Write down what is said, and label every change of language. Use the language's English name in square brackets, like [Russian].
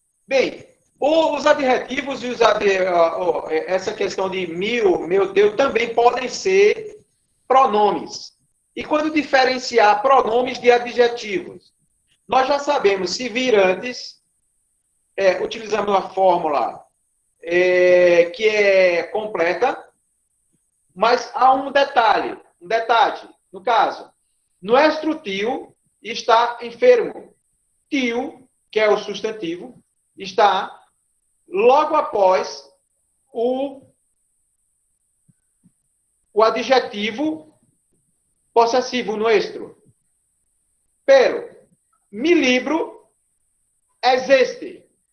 [Portuguese] Bem, os adjetivos e essa questão de meu Deus, também podem ser pronomes. E quando diferenciar pronomes de adjetivos? Nós já sabemos se vir antes, utilizando a fórmula que é completa, Mas há um detalhe. No caso, [Spanish] nuestro tio está enfermo. [Portuguese] Tio, que é o substantivo, está logo após o adjetivo possessivo nuestro. [Spanish] Pero, mi libro es este.